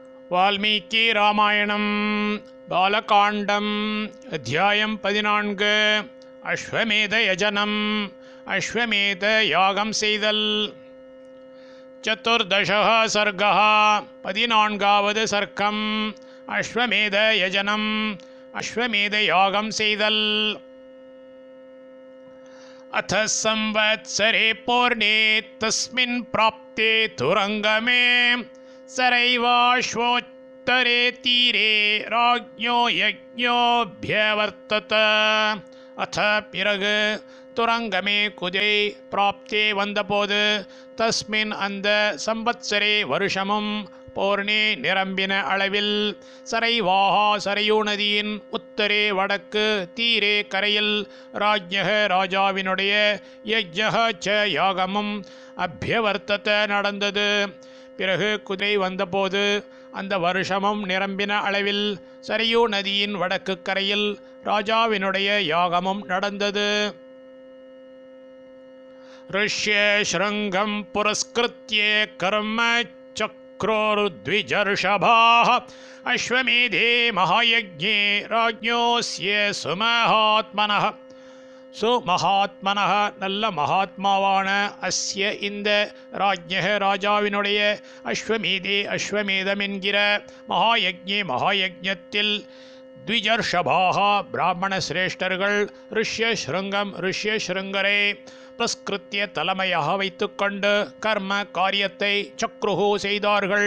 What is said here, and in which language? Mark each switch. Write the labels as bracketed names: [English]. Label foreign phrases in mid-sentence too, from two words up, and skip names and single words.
[Tamil] வால்மீகி ராமாயணம் பாலகாண்டம் அத்தியாயம் 14 அஸ்வமேத யஜனம். அஸ்வமேத யாகம் செய்தல். [Sanskrit] चतुर्दशः सर्गः [Tamil] 14வது சர்க்கம். அஸ்வமேத யஜனம், அஸ்வமேத யாகம் செய்தல். [Sanskrit] अथ संवत्सरे पूर्णे तस्मिन् प्राप्ते तुरंगमे सरैवाश्वोत्तरे तीरे राज्ञो यज्ञोऽभ्यवर्तत. [Tamil] अथ பிறகு துரங்கமே குதிரை பிராப்தே வந்தபோது தஸ்மின் அந்த சம்பத்சரே வருஷமும் போர்ணே நிரம்பின அளவில் சரைவாஹா சரையூ நதியின் உத்தரே வடக்கு தீரே கரையில் ராஜ்ஞக ராஜாவினுடைய [Sanskrit] यज्ञः च [Tamil] யாகமும் அபியவர்த்தத நடந்தது. பிறகு குதிரை வந்தபோது அந்த வருஷமும் நிரம்பின அளவில் சரையூ நதியின் வடக்கு கரையில் ராஜாவினுடைய யாகமும் நடந்தது. [Sanskrit] ऋष्य शृङ्गं पुरस्कृत्य कर्म चक्रोर्द्विजर्षभाः अश्वमेधे महायज्ञे राज्ञोऽस्य सुमहात्मनः. [Tamil] சுமகாத்மனः நல்ல மகாத்மாவான அஸ்ய இந்த ராஜ்ஞக ராஜாவினுடைய அஸ்வமேதே அஸ்வமேதம் என்கிற மகாயஜ்ஞே மகாயஜ்ஞத்தில் த்விஜர்ஷபாக பிராமண சிரேஷ்டர்கள் ரிஷ்ய ஸ்ருங்கம் ரிஷ்ய ஸ்ருங்கரை புரஸ்கிருத்திய தலைமையாக வைத்துக்கொண்டு கர்ம காரியத்தை சக்ருஹு செய்தார்கள்.